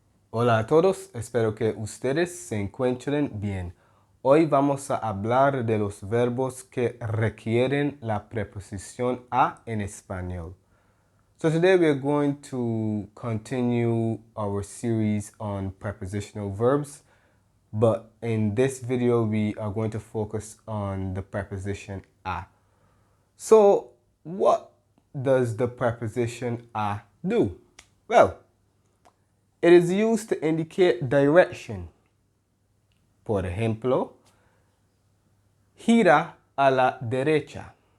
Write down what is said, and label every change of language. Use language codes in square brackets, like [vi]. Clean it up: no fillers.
[es] Hola a todos, espero que ustedes se encuentren bien. Hoy vamos a hablar de los verbos que requieren la preposición a en español. [en] So today we are going to continue our series on prepositional verbs, but in this video we are going to focus on the preposition a. So what does the preposition a do? Well, it is used to indicate direction. [es] Por ejemplo, gira a la derecha.